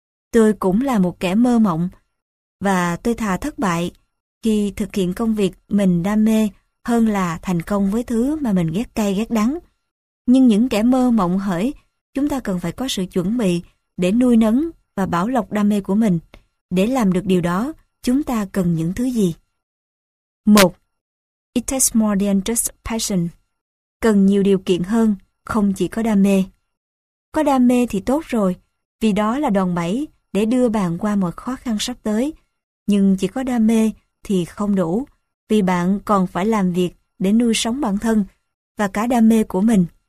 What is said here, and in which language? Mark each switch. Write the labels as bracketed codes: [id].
[vi] Tôi cũng là một kẻ mơ mộng và tôi thà thất bại khi thực hiện công việc mình đam mê hơn là thành công với thứ mà mình ghét cay ghét đắng. Nhưng những kẻ mơ mộng hỡi, chúng ta cần phải có sự chuẩn bị để nuôi nấng và bảo lọc đam mê của mình. Để làm được điều đó, chúng ta cần những thứ gì? 1. [en] It takes more than just passion. [vi] Cần nhiều điều kiện hơn, không chỉ có đam mê. Có đam mê thì tốt rồi, vì đó là đòn bẩy để đưa bạn qua mọi khó khăn sắp tới. Nhưng chỉ có đam mê thì không đủ, vì bạn còn phải làm việc để nuôi sống bản thân và cả đam mê của mình.